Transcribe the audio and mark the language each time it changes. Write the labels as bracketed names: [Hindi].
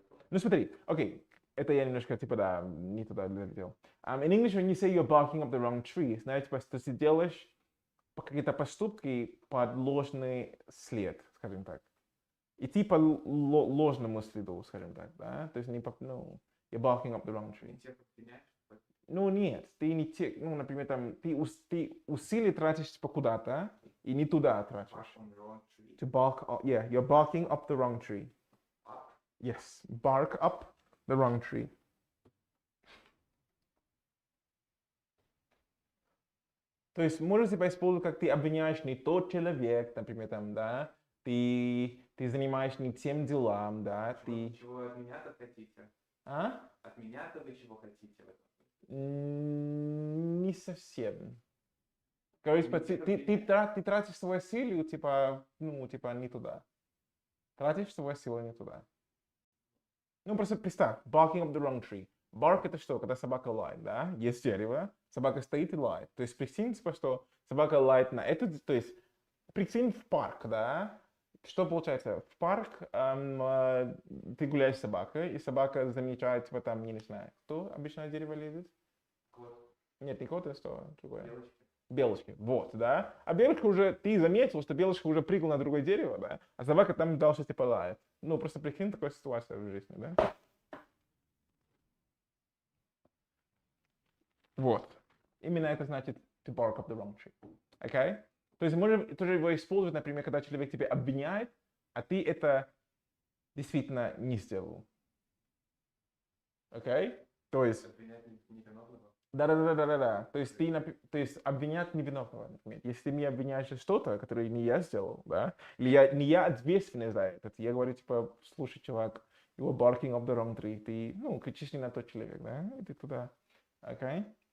[Russian] Ну смотри, окей, это я немножко, типа, да, не туда долетел. [English] In English, when you say you're barking up the wrong tree, [Russian] знаете, типа, что ты делаешь какие-то поступки под ложный след, скажем так. Идти по ложному следу, скажем так, да? То есть не по, ну, [English] you're barking up the wrong tree. [Russian] Ну нет, ты не те, ну, например, там, ты усилия тратишь типа куда-то и не туда тратишь. [English] To bark up, yeah, you're barking up the wrong tree. Yes, bark up the wrong tree. [Russian] То есть можно себя использовать, как ты обвиняешь не тот человек, например, там, да, ты занимаешься не тем делам, да, ты... Чего от меня-то хотите? А? От меня-то вы чего хотите? Не совсем. Короче, ты тратишь свою силу, типа, ну, типа, не туда. Тратишь свою силу не туда. Ну, просто представь, [English] barking up the wrong tree. [Russian] Bark это что? Когда собака лает, да? Есть дерево, собака стоит и лает. То есть прикинь, типа, что собака лает на это, то есть прикинь в парк, да? Что получается? В парк ты гуляешь с собакой, и собака замечает, типа, там, не знаю, кто обычно на дерево лезет? Кот. Нет, не кот, это что? Другое. Белочки. Белочки, вот, да? А белочка уже, ты заметил, что белочка уже прыгала на другое дерево, да? А собака там дальше типа лает. Ну, просто прикинь такую ситуацию в жизни, да? Вот. Именно это значит [English] to bark up the wrong tree. Okay? [Russian] То есть можно тоже его использовать, например, когда человек тебя обвиняет, а ты это действительно не сделал. Окей? То есть... Обвинять невиновного? Да. То есть обвинять невиновного, например. Если ты меня обвиняешь за что-то, которое не я сделал, да, или не я ответственный за это, я говорю, типа, слушай, чувак, [English] you were barking up the wrong tree, [Russian] ты, ну, кричишь не на тот человек, да, и ты туда, окей?